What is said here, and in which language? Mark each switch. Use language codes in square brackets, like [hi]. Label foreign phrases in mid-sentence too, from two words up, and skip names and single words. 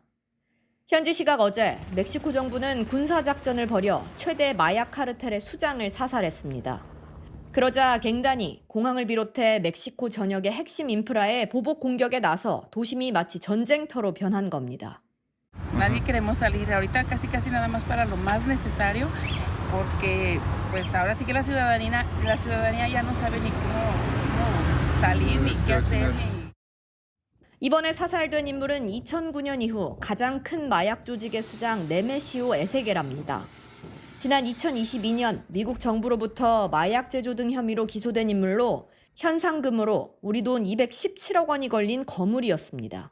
[ko] 현지 시각 어제 멕시코 정부는 군사작전을 벌여 최대 마약 카르텔의 수장을 사살했습니다. 그러자 갱단이 공항을 비롯해 멕시코 전역의 핵심 인프라에 보복 공격에 나서 도심이 마치 전쟁터로 변한 겁니다. [es] Nadie queremos salir ahorita casi nada más para lo más necesario porque pues ahora sí que la ciudadanía ya no sabe ni cómo salir ni qué hacer. [ko] 이번에 사살된 인물은 2009년 이후 가장 큰 마약 조직의 수장 네메시오 에세게랍니다. 지난 2022년 미국 정부로부터 마약 제조 등 혐의로 기소된 인물로 현상금으로 우리 돈 217억 원이 걸린 거물이었습니다.